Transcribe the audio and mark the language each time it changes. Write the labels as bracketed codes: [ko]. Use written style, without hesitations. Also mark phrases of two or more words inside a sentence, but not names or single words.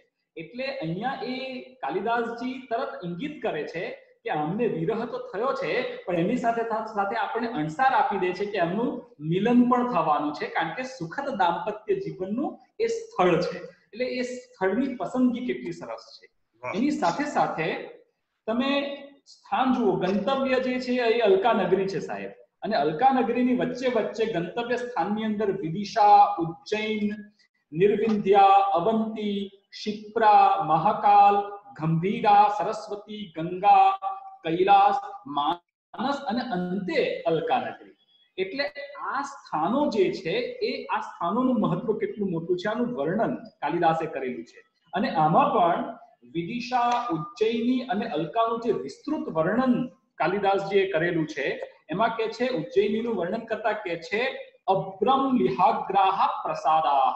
[gu] એટલે અહીંયા એ કાલિદાસજી તરત ઇંગિત કરે છે કે અમને વિરહ તો થયો છે, પણ એની સાથે સાથે આપણને અણસાર આપી દે છે કે એમનું મિલન પણ થવાનું છે, કારણ કે સુખદ દાંપત્ય જીવનનું એ સ્થળ છે। એટલે એ સ્થળની પસંદગી કેટલી સરસ છે। એની સાથે સાથે તમે સ્થાન જુઓ। ગંતવ્ય જે છે એ અલકા નગરી છે સાહેબ, અને અલકા નગરીની વચ્ચે વચ્ચે ગંતવ્ય સ્થાનની અંદર વિદિશા, ઉજ્જૈન, निर्विंध्या, अवंती, शिप्रा, महाकाल, गंभीरा, सरस्वती, गंगा, कैलास, मानस અને અંતે અલકા નગરી। એટલે આ સ્થાનો જે છે એ આ સ્થાનોનું મહત્વ કેટલું મોટું છે આનું વર્ણન કાલિદાસે કરેલું છે. અને આમાં પણ વિદિશા, ઉજ્જૈની અને અલકાનું જે વિસ્તૃત વર્ણન કાલિદાસજીએ કરેલું છે એમાં કે છે ઉજ્જૈનીનું વર્ણન કરતા કે છે [sa] અબ્રમ લિહાગ્રાહ પ્રસાદાહ.